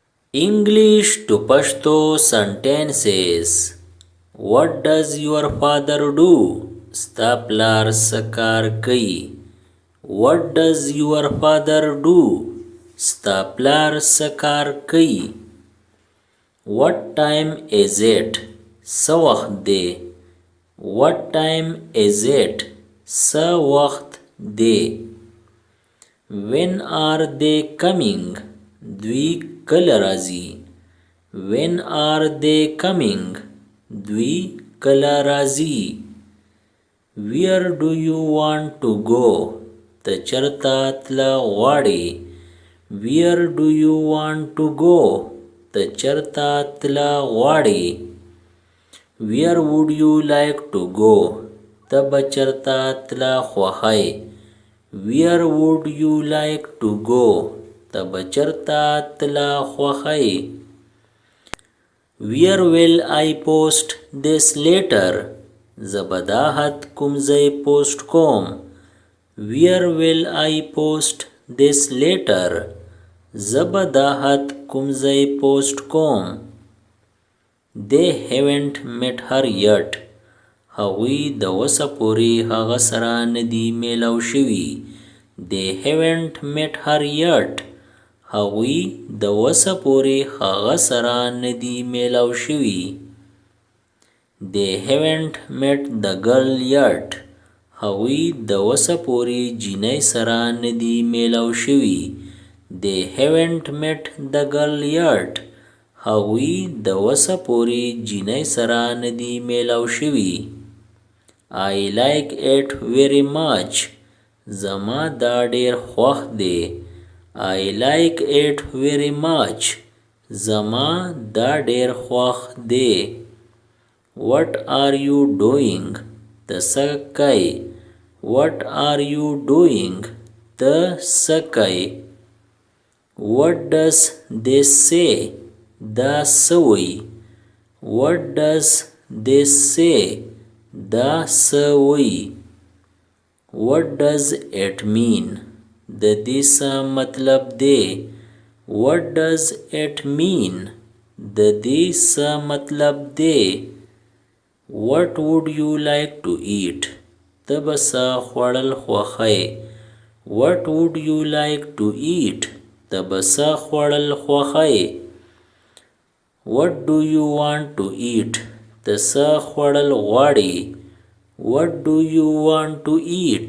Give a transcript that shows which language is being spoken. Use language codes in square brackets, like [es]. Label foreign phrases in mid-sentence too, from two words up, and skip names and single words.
[en] English to Pashto sentences. What does your father do? [ps] ستا پلار څه کار کوي؟ [en] What does your father do? [ps] ستا پلار څه کار کوي؟ [en] What time is it? [ps] څه وخت دی؟ [en] What time is it? [ps] څه وخت دی؟ [en] When are they coming? [ps] دوی کله راځي؟ [en] When are they coming? [ps] دوی کله راځي؟ [en] Where do you want to go? [ps] ته چرته تله غواړې؟ [en] Where do you want to go? [ps] ته چرته تله غواړې؟ [en] Where would you like to go? [ps] ته به چرته تله خوښی؟ [en] Where would you like to go? [ps] ته به چرته تله خوښی؟ [en] Where will I post this letter? [ps] زه به دا خط کوم ځای پوسټ کوم؟ [en] Where will I post this letter? [ps] زه به دا خط کوم ځای پوسټ کوم؟ [en] They haven't met her yet. [ps] هغوی د اوسه پورې هغه سره نه دي میلاو شوي. [en] They haven't met her yet. [ps] هغوی د اوسه پورې هغه سره نه دي میلاو شوي. [en] They haven't met the girl yet. [ps] هغوی د اوسه پورې جینۍ سره نه دي میلاو شوي. [en] They haven't met the girl yet. [ps] هغوی د اوسه پورې جینۍ سره نه دي میلاو شوي. [en] I like it very much. [ps] زما دا ډیر خوښ دی. [en] I like it very much. [ps] زما دا ډیر خوښ دی. [en] What are you doing? [ps] ته څه کوې؟ [en] What are you doing? [ps] ته څه کوې؟ [en] What does this say? [ps] دا څه وایي؟ [en] What does this say? [ps] دا څه وایي؟ [en] What does it mean? [ps] د دې څه مطلب دی؟ [en] What does it mean? [ps] د دې څه مطلب دی؟ [en] What would you like to eat? [ps] ته به څه خوړل خوښوې؟ [en] What would you like to eat? [ps] ته به څه خوړل خوښوې؟ [en] What do you want to eat? [ps] ته څه خوړل غواړې؟ [en] What do you want to eat?